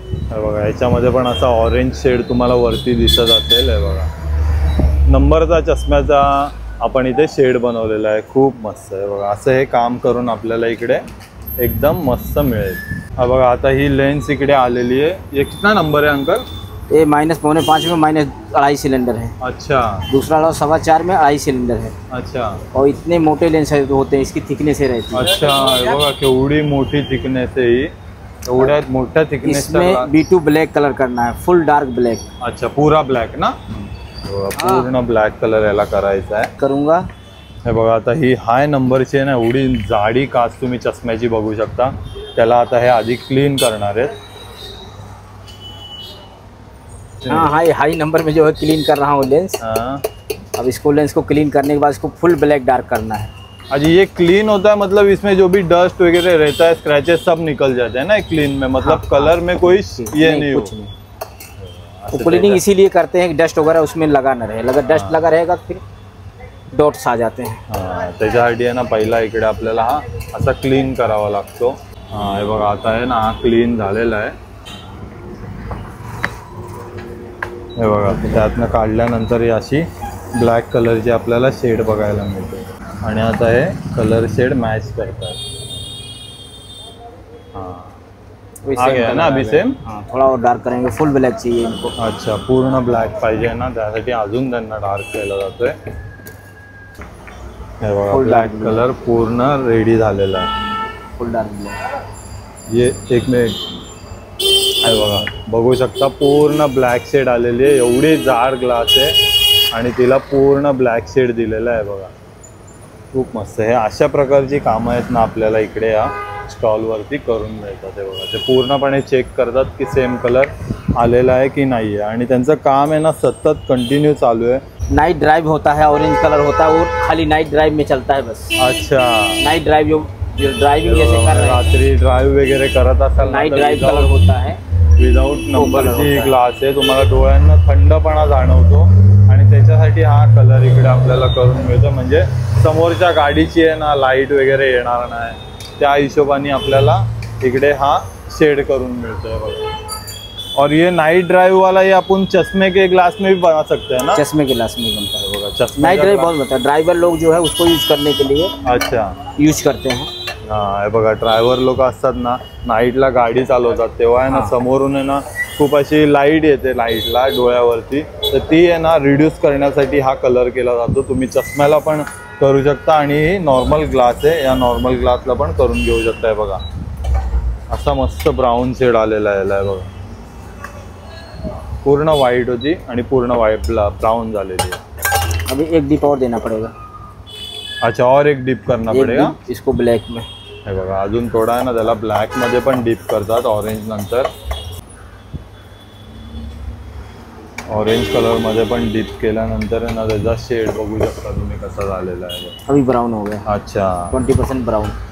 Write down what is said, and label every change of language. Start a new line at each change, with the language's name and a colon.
Marathi: हे बघा याच्यामध्ये पण असा ऑरेंज शेड तुम्हाला वरती दिसत असेल. हे बघा नंबरचा चष्म्याचा आपण इथे शेड बनवलेला आहे. खूप मस्त आहे बघा. असं हे काम करून आपल्याला इकडे एकदम मस्त मिळेल. हा बघा आता ही लेन्स इकडे आलेली आहे.
Hindi: ये कितना नंबर है अंकल? ये -5.5 में -2.5 सिलेंडर है. अच्छा. दूसरा वाला 4.25 में 2.5 सिलेंडर है. अच्छा. और इतने मोटे लेंस होते हैं, इसकी थिकनेस है रहती है.
Marathi: अच्छा हे बघा केवढी मोठी थिकनेस आहे ही. एवढ्या मोठ्या थिकनेस.
Hindi: इसमें B2 ब्लैक कलर करना है, फुल डार्क ब्लैक. अच्छा पूरा ब्लॅक ना?
Marathi: पूर्ण ब्लॅक कलर याला करायचा आहे.
Hindi: करूँगा.
Marathi: हे बघा आता ही हाय नंबरची आहे ना, एवढी जाडी काच तुम्ही चष्म्याची बघू शकता. त्याला आता हे आधी क्लीन करणार आहेत.
Hindi: हाँ हाई नंबर में जो है क्लीन कर रहा हूँ लेंस. अब इसको लेंस को क्लीन करने के बाद इसको फुल ब्लैक डार्क करना है. अच्छा ये क्लीन होता है मतलब इसमें जो भी डस्ट वगैरह रहता है, स्क्रैचेस सब निकल जाते हैं ना क्लीन में. मतलब कलर में कोई ये नहीं कुछ नहीं. तो क्लीनिंग इसीलिए करते हैं कि डस्ट वगैरह उसमें लगा न रहे. अगर डस्ट लगा रहेगा फिर डॉट्स आ जाते हैं.
Marathi: हां त्याच्यासाठी आहे ना पहिला इकडे आपल्याला हा असा क्लीन करावा लागतो. हां हे बघा आता आहे ना हा क्लीन झालेला आहे. हे बघा त्यातनं काढल्यानंतर ही अशी ब्लॅक कलरची आपल्याला शेड बघायला मिळते. आणि आता हे कलर शेड मॅच करतात.
Hindi: हां आ गया ना अभी सेम. हाँ थोड़ा और डार्क करेंगे, फुल ब्लैक चाहिए इनको.
Marathi: अच्छा पूर्ण ब्लॅक पाहिजे ना, त्यासाठी अजून त्यांना डार्क केला जातोय. हे बघा ब्लॅक कलर पूर्ण रेडी झालेला आहे.
Hindi: Full dark black. ये एक मिनिट.
Marathi: हे बघा बघू शकता पूर्ण ब्लॅक शेड आलेली आहे. एवढी जाड ग्लास आहे आणि तिला पूर्ण ब्लॅक शेड दिलेला आहे बघा. खूप मस्त. हे अशा प्रकारची कामं आहेत ना आपल्याला इकडे या स्टॉलवरती करून मिळतात. हे बघा ते पूर्णपणे चेक करतात की सेम कलर आलेला आहे की नाही आहे. आणि त्यांचं काम आहे ना सतत कंटिन्यू चालू आहे.
Hindi: नाइट ड्राइव होता है, ऑरेंज कलर होता है, वो खाली नाइट ड्राइव में चलता है बस. अच्छा नाइट ड्राइव जो ड्राइविंग जैसे कर रहे हैं,
Marathi: रात्री ड्राईव्ह वगैरे करत असाल
Hindi: नाइट ड्राइव कलर होता है.
Marathi: विदाउट नंबरची ग्लास आहे. तुम्हाला डोळ्यांना थंडपणा जाणवतो आणि त्याच्यासाठी हा कलर इकडे आपल्याला करून मिळतो. म्हणजे समोरच्या गाडीची आहे ना लाईट वगैरे येणार नाही, त्या हिशोबाने आपल्याला इकडे हा शेड करून मिळतोय बघा.
Hindi: और ये नाइट ड्राइव वाला ये अपन चश्मे के ग्लास में भी बना सकते हैं ना? चश्मे के ग्लास में बनता है
Marathi: बघा चश्मे.
Hindi: नाइट ड्राइव बहुत बनता है. ड्राइवर लोग जो है उसको यूज करने के लिए अच्छा यूज करते हैं.
Marathi: हां हे बघा ड्रायव्हर लोक असतात ना, नाईटला गाडी चालवतात तेव्हा आहे ना समोरून आहे ना खूप अशी लाईट येते लाईटला डोळ्यावरती. तर ती आहे ना रिड्यूस करण्यासाठी हा कलर केला जातो. तुम्ही चष्म्याला पण करू शकता आणि नॉर्मल ग्लास आहे, या नॉर्मल ग्लासला पण करून घेऊ शकताय बघा. असा मस्त ब्राऊन शेड आलेला आहे याला बघा. पूर्ण व्हाईट होती आणि पूर्ण व्हाईट ब्राउन झालेली आहे.
Hindi: अभी एक डिप और देना पड़ेगा. अच्छा और एक डिप करना पडेगा इसको ब्लैक में.
Marathi: हे बघा अजून थोडा आहे ना त्याला ब्लॅक मध्ये पण डिप करतात ऑरेंज नंतर. ऑरेंज कलर मध्ये पण डिप केल्यानंतर आहे ना त्याचा शेड बघू शकता तुम्ही कसा झालेला आहे.
Hindi: अभी ब्राउन हो गया. अच्छा 20% ब्राउन.